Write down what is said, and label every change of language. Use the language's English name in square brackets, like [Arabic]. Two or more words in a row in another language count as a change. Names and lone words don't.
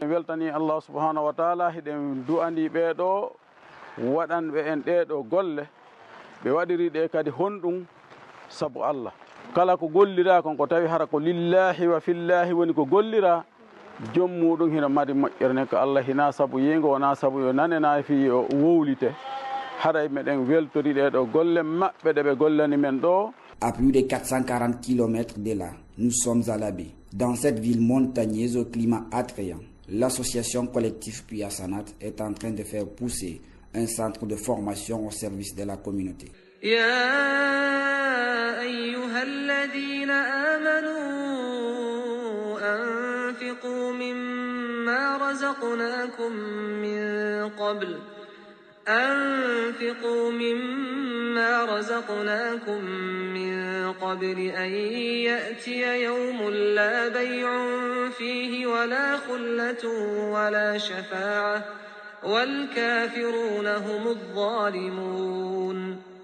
[Fula] En weltani [Arabic] الله سبحانه وتعالى [Fula] hiɗen du'ani ɓeeɗo waɗanɓe en ɗeɗo golle ɓe waɗiri ɗe kadi honɗum sabu Allah. Kala ko gollira kon ko tawi hara ko [Arabic] لله وفي الله [Fula] woni ko gollira jom muɗum hino mari moƴƴere ko Allah hina sabu yingo wona sabu yo nanena fi yo wowlite haray meɗen weltori ɗeɗo golle maɓɓe ɗe ɓe gollani men ɗo. [French] À plus de 440 km de là, nous sommes à Labé. Dans cette ville montagneuse au climat attrayant, l'association collective Puy Hassanat est en train de faire pousser un centre de formation au service de la communauté. [Arabic] يا أيها الذين آمنوا أنفقوا مما رزقناكم من قبل أن يأتي يوم لا بيع فيه ولا خلة ولا شفاعة والكافرون هم الظالمون.